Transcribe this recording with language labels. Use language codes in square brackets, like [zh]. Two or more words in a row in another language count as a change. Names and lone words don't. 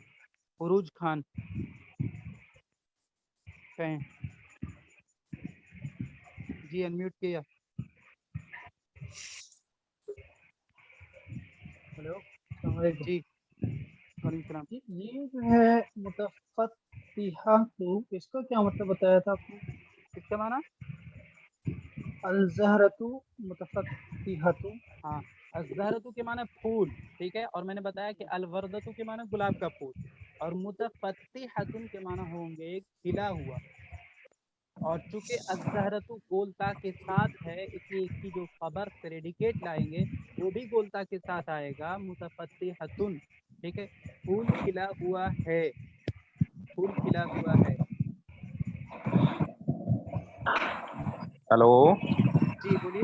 [hi] उरूज खान कहें, जी अनम्यूट किया। [ar] हेलो, السلام عليكم. जी, وعليكم السلام. [hi] ये जो है मुतफ़त्तिहातु, इसका क्या मतलब बताया था आपने? किसका माना? [ar] الزهرة متفتحة. [hi] हाँ, अज़हरतु के माना फूल, ठीक है। और मैंने बताया कि अलवर्दतु के माना गुलाब का फूल, और मुतफ़त्तिहतुन के माना होंगे खिला हुआ, और चूँकि अज़्ज़हरतु गोलता के साथ है इसलिए इसकी जो खबर प्रेडिकेट लाएंगे वो भी गोलता के साथ आएगा मुतफत्तिहतुन। ठीक है, फूल खिला हुआ है, फूल खिला हुआ है। हेलो, जी बोलिए।